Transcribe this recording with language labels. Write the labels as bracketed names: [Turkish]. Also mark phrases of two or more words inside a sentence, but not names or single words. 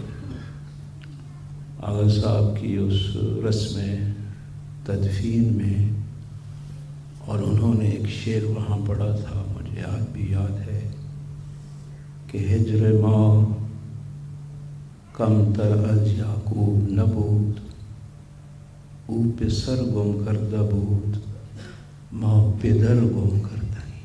[Urdu] آغا صاحب کی اس رسم تدفین میں اور انہوں نے ایک شعر وہاں پڑھا تھا، مجھے آج بھی یاد ہے کہ [Persian] ہجر ماں کم تر از یعقوب نبود، او پسر گم کرده بود ماں پدر گم کرده،